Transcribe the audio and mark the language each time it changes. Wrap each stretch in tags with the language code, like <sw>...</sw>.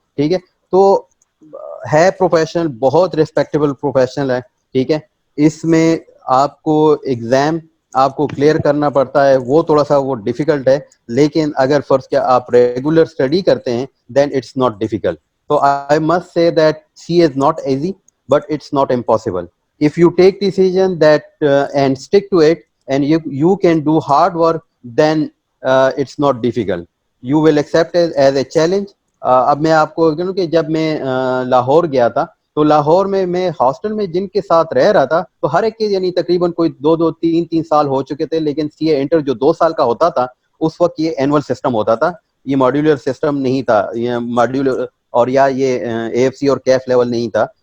<ur>ٹھیک ہے, تو ہے پروفیشنل, بہت ریسپیکٹیبل پروفیشنل ہے. ٹھیک ہے, اس میں آپ کو ایگزام آپ کو کلیئر کرنا پڑتا ہے, وہ تھوڑا سا وہ ڈیفیکلٹ ہے, لیکن اگر فرض کیا آپ ریگولر اسٹڈی کرتے ہیں</ur> <en>Then it's not difficult. So I must say that CA is not easy, but it's not impossible. If you take decision that and stick to it, and you can do hard work, then it's not difficult. You will accept it as a challenge.</en> <ur>اب میں آپ کو کہ جب میں لاہور گیا تھا تو لاہور میں ہاسٹل میں جن کے ساتھ رہ رہا تھا تو ہر ایک کے یعنی تقریباً کوئی 2-3 سال ہو چکے تھے, لیکن سی اے انٹر جو 2 سال کا ہوتا تھا اس وقت یہ اینول سسٹم ہوتا تھا, یہ ماڈیولر سسٹم نہیں تھا, یہ ماڈیولر اور یا یہ اے ایف سی اور کیف لیول نہیں تھا.</ur>